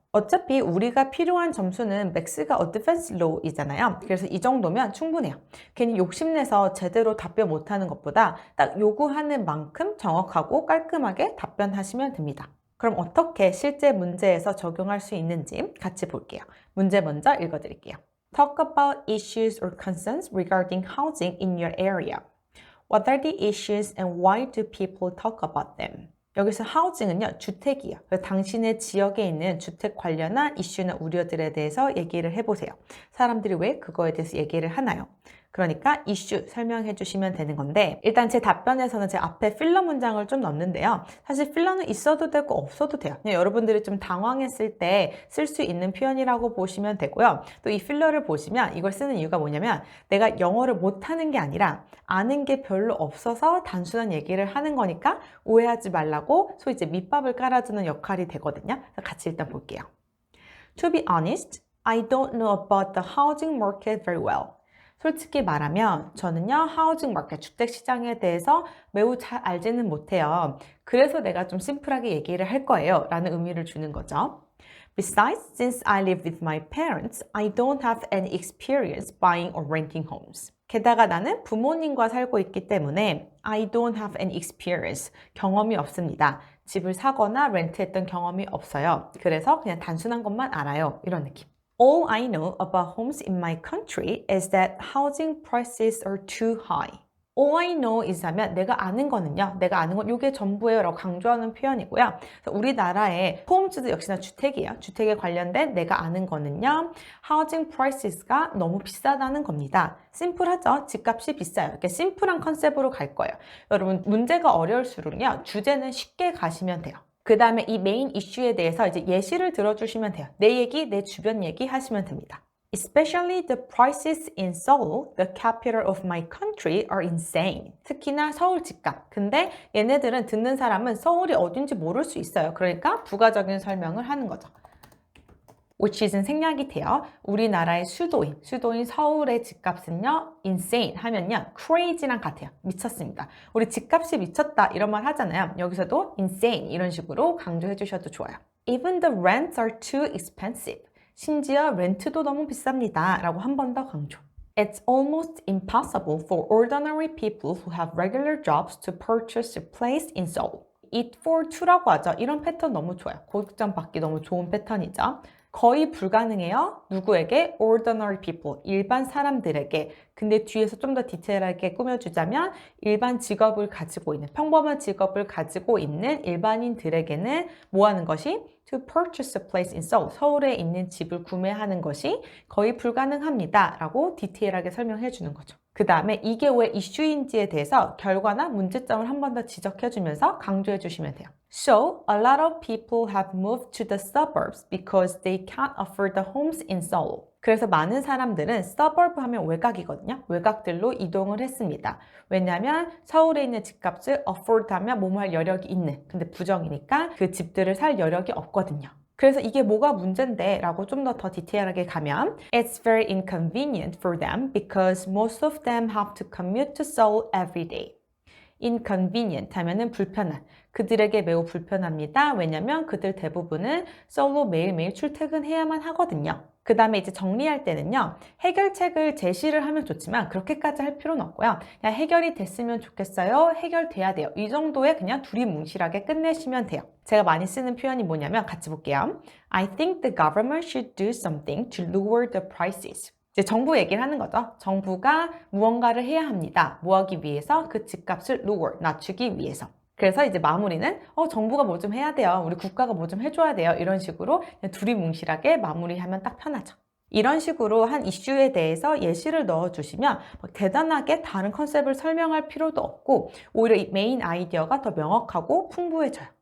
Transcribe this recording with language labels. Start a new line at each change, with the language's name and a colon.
Korean: 어차피 우리가 필요한 점수는 맥스가 어드밴스 로우이잖아요. 그래서 이 정도면 충분해요. 괜히 욕심내서 제대로 답변 못하는 것보다 딱 요구하는 만큼 정확하고 깔끔하게 답변하시면 됩니다. 그럼 어떻게 실제 문제에서 적용할 수 있는지 같이 볼게요. 문제 먼저 읽어드릴게요.
English: Talk about issues or concerns regarding housing in your area. What are the issues and why do people talk about them?
Korean: 여기서 housing은요, 주택이에요. 그래서 당신의 지역에 있는 주택 관련한 이슈나 우려들에 대해서 얘기를 해보세요. 사람들이 왜 그거에 대해서 얘기를 하나요? 그러니까 이슈 설명해 주시면 되는 건데, 일단 제 답변에서는 제 앞에 필러 문장을 좀 넣는데요. 사실 필러는 있어도 되고 없어도 돼요. 그냥 여러분들이 좀 당황했을 때 쓸 수 있는 표현이라고 보시면 되고요. 또 이 필러를 보시면 이걸 쓰는 이유가 뭐냐면 내가 영어를 못하는 게 아니라 아는 게 별로 없어서 단순한 얘기를 하는 거니까 오해하지 말라고 소위 이제 밑밥을 깔아주는 역할이 되거든요. 같이 일단 볼게요.
English: To be honest, I don't know about the housing market very well.
Korean: 솔직히 말하면 저는요, 하우징 마켓, 주택 시장에 대해서 매우 잘 알지는 못해요. 그래서 내가 좀 심플하게 얘기를 할 거예요. 라는 의미를 주는 거죠.
English: Besides, since I live with my parents, I don't have any experience buying or renting homes.
Korean: 게다가 나는 부모님과 살고 있기 때문에
English: I don't have any experience,
Korean: 경험이 없습니다. 집을 사거나 렌트했던 경험이 없어요. 그래서 그냥 단순한 것만 알아요. 이런 느낌.
English: All I know about homes in my country is that housing prices are too high. All I know is
Korean: 하면 내가 아는 거는요. 내가 아는 건 이게 전부예요 라고 강조하는 표현이고요. 그래서 우리나라의 홈즈도 역시나 주택이에요. 주택에 관련된 내가 아는 거는요. housing prices가 너무 비싸다는 겁니다. 심플하죠? 집값이 비싸요. 이렇게 심플한 컨셉으로 갈 거예요. 여러분 문제가 어려울수록요. 주제는 쉽게 가시면 돼요. 그 다음에 이 메인 이슈에 대해서 이제 예시를 들어주시면 돼요. 내 얘기, 내 주변 얘기 하시면 됩니다.
English: Especially the prices in Seoul, the capital of my country, are insane.
Korean: 특히나 서울 집값. 근데 얘네들은 듣는 사람은 서울이 어딘지 모를 수 있어요. 그러니까 부가적인 설명을 하는 거죠.
English: which is
Korean: 은 생략이 돼요. 우리나라의 수도인 서울의 집값은요, insane 하면요, crazy랑 같아요. 미쳤습니다. 우리 집값이 미쳤다 이런 말 하잖아요. 여기서도 insane 이런 식으로 강조해 주셔도 좋아요.
English: Even the rents are too expensive.
Korean: 심지어 렌트도 너무 비쌉니다. 라고 한 번 더 강조.
English: It's almost impossible for ordinary people who have regular jobs to purchase a place in Seoul. It for two
Korean: 라고 하죠. 이런 패턴 너무 좋아요. 고득점 받기 너무 좋은 패턴이죠. 거의 불가능해요. 누구에게?
English: Ordinary people,
Korean: 일반 사람들에게. 근데 뒤에서 좀 더 디테일하게 꾸며주자면 일반 직업을 가지고 있는, 평범한 직업을 가지고 있는 일반인들에게는 뭐 하는 것이?
English: To purchase a place in Seoul,
Korean: 서울에 있는 집을 구매하는 것이 거의 불가능합니다. 라고 디테일하게 설명해 주는 거죠. 그 다음에 이게 왜 이슈인지에 대해서 결과나 문제점을 한 번 더 지적해 주면서 강조해 주시면 돼요.
English: So, a lot of people have moved to the suburbs because they can't afford the homes in Seoul.
Korean: 그래서 많은 사람들은 suburb 하면 외곽이거든요. 외곽들로 이동을 했습니다. 왜냐하면 서울에 있는 집값을 afford 하면 뭐뭐 할 여력이 있는, 근데 부정이니까 그 집들을 살 여력이 없거든요. 그래서 이게 뭐가 문제인데 라고 좀 더 디테일하게 가면
English: It's very inconvenient for them because most of them have to commute to Seoul every day.
Korean: inconvenient 하면은 불편한, 그들에게 매우 불편합니다. 왜냐면 그들 대부분은 서울로 매일매일 출퇴근해야만 하거든요. 그 다음에 이제 정리할 때는요, 해결책을 제시를 하면 좋지만 그렇게까지 할 필요는 없고요. 그냥 해결이 됐으면 좋겠어요. 해결돼야 돼요. 이 정도에 그냥 두리뭉실하게 끝내시면 돼요. 제가 많이 쓰는 표현이 뭐냐면 같이 볼게요.
English: I think the government should do something to lower the prices.
Korean: 이제 정부 얘기를 하는 거죠. 정부가 무언가를 해야 합니다. 뭐 하기 위해서? 그 집값을 lower, 낮추기 위해서. 그래서 이제 마무리는 정부가 뭐 좀 해야 돼요. 우리 국가가 뭐 좀 해줘야 돼요. 이런 식으로 그냥 두리뭉실하게 마무리하면 딱 편하죠. 이런 식으로 한 이슈에 대해서 예시를 넣어주시면 막 대단하게 다른 컨셉을 설명할 필요도 없고 오히려 이 메인 아이디어가 더 명확하고 풍부해져요.